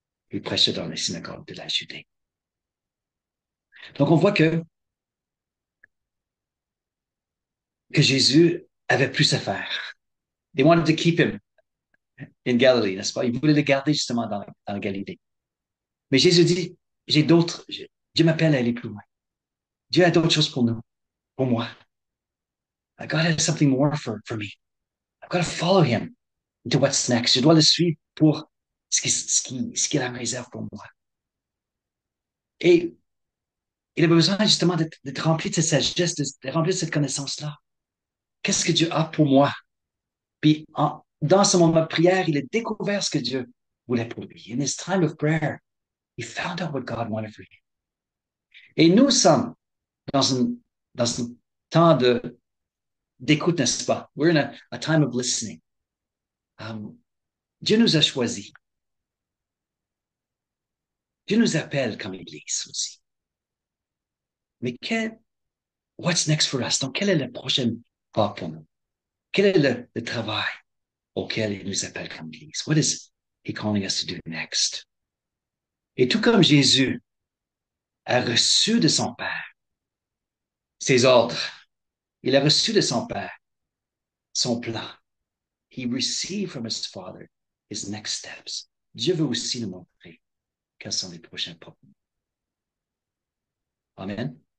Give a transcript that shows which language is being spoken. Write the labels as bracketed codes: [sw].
[fr] Il prêchait dans les synagogues de la Judée. Donc on voit que Jésus avait plus à faire. [en] They wanted to keep him in Galilee, [fr] n'est-ce pas? Ils voulaient le garder justement dans Galilée. Mais Jésus dit, j'ai d'autres, Dieu m'appelle à aller plus loin. Dieu a d'autres choses pour nous, pour moi. [en] God has something more for me. I've got to follow him into what's next. [fr] Je dois le suivre pour ce qu'il a en réserve pour moi. Et il a besoin justement d'être rempli de cette sagesse, d'être rempli de cette connaissance-là. Qu'est-ce que Dieu a pour moi? Puis dans ce moment de prière, il a découvert ce que Dieu voulait pour lui. [en] In his time of prayer, he found out what God wanted for him. [fr] Et nous sommes dans un temps d'écoute, n'est-ce pas? [en] We're in a time of listening. [fr] Dieu nous a choisis. Dieu nous appelle comme Église aussi. Mais [en] what's next for us? [fr] Donc, quel est le prochain pas pour nous? Quel est le travail auquel il nous appelle comme Église? [en] What is he calling us to do next? [fr] Et tout comme Jésus a reçu de son Père ses ordres, il a reçu de son Père son plan. [en] He received from his Father his next steps. [fr] Dieu veut aussi nous montrer quels sont les prochains pas. Amen.